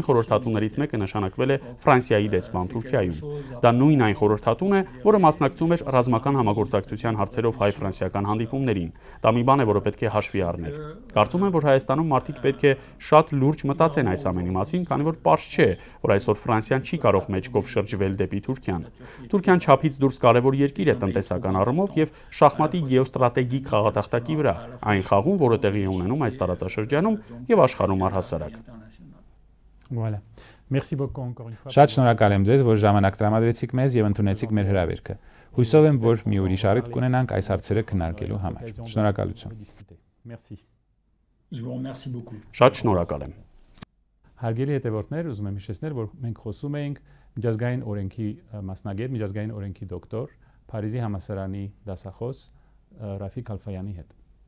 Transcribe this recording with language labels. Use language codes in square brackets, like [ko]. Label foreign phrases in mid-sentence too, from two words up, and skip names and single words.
[hy] խորհրդատուներից մեկը նշանակվել է Ֆրանսիայի դեսպան Թուրքիայում։ Դա նույն այն խորհրդատուն է, որը մասնակցում էր ռազմական համագործակցության հարցերով հայ-ֆրանսիական հանդիպումներին։ Դա մի բան է, որը պետք է հաշվի առնել։ Կարծում եմ, որ Հայաստանում մարդիկ պետք է շատ լուրջ մտածեն այս ամենի մասին, քանի որ պարզ չէ, որ այսօր Ֆրանսիան չի կարող մեջքով շրջվել դեպի Թուրքիան։ Թուրքիան չափից դուրս կարևոր երկիր է տնտեսական առումով եւ շախմատի գեոստրատեգիկ խաղատախտակի վրա, այն խաղում, որը տեղի է ունենում այս տարածաշրջանում եւ աշխարհում առհասարակ։ [fr] Voilà. Merci beaucoup encore une fois. [hy] Շատ շնորհակալ եմ ձեզ, որ ժամանակ տրամադրեցիք մեզ եւ ընդունեցիք մեր հրավերքը։ Հույսով եմ, որ մի ուրիշ առիթ կունենանք այս հարցերը քննարկելու համար։ Շնորհակալություն։ [fr] Merci. Je vous remercie beaucoup. [hy] Շատ շնորհակալ եմ։ Հարգելի հետևորդներ, ուզում եմ հիշեցնել, որ մենք խոսում էինք միջազգային օրենքի մասնագետ, միջազգային օրենքի դոկտոր, Փարիզի համալսարանի դասախոս Ռաֆիկ Ալֆայանի հետ։